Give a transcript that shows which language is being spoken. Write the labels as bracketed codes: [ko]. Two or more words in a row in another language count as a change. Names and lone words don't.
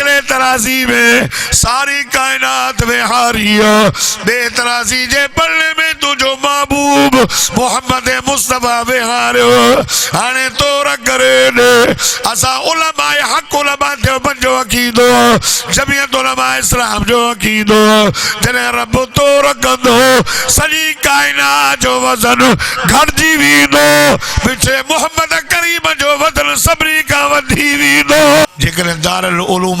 [sd] तराजी में सारी कायनात में हारिया बेतराजी जे पल्ले में तुझो महबूब मोहम्मद मुस्तफा में हारियो हाने तोरा करे ने असा उलमाए हक उलमा देवबंद जो अकीदो जमियत उलमा इस्लाम जो अकीदो जने रब तोरा कंदो सॼी कायनात जो वजन घटिजी वेंदो पीछे मोहम्मद करीम जो वजन सभिनी खां वधी वेंदो जेकॾहिं दारुल उलूम